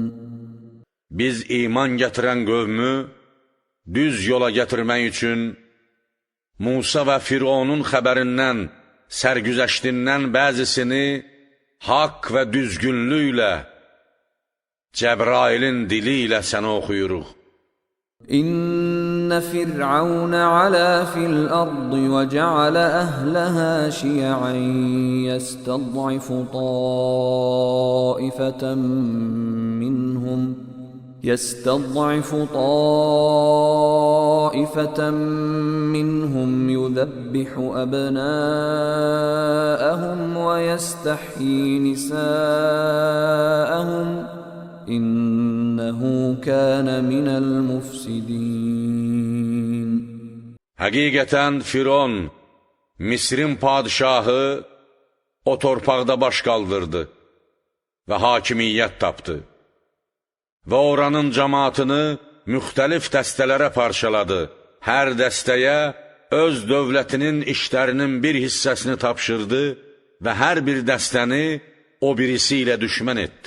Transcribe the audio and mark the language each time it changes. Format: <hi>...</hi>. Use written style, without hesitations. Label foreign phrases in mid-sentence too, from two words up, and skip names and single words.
<az>Biz iman gətirən qövmü düz yola gətirmək üçün Musa və Fironun xəbərindən, sərgüzəştindən bəzisini haqq və düzgünlüklə, Cəbrailin dili ilə sənə oxuyuruq.</az> <ar>إن فرعون علا في الأرض وجعل أهلها شيعا يستضعف طائفة منهم يذبح أبناءهم ويستحيي نساءهم إنه كان من المفسدين.</ar> <az>Həqiqətən Firon, Misrin padişahı, o torpaqda baş qaldırdı və hakimiyyət tapdı və oranın cəmaatını müxtəlif dəstələrə parçaladı. Hər dəstəyə öz dövlətinin işlərinin bir hissəsini tapşırdı və hər bir dəstəni o birisi ilə düşmən etdi.</az>